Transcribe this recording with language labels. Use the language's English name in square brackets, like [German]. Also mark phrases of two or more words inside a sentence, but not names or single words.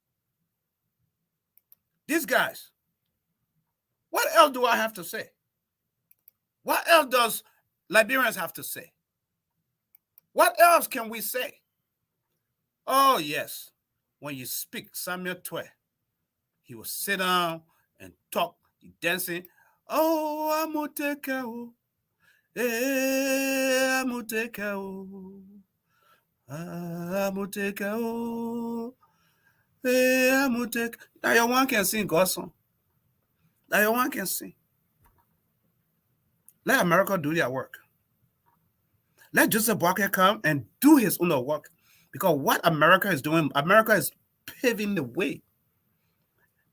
[English] These guys, what else do I have to say? What else does Liberians have to say? What else can we say? Oh, yes. When you speak Samuel Twe, he will sit down and talk, dancing. Oh, Amuteka. Amuteka. Amuteka. Amuteka. Now your one can sing God's song. Now your one can sing. Let America do their work. Let Joseph Boakai come and do his own work. Because what America is doing, America is paving the way.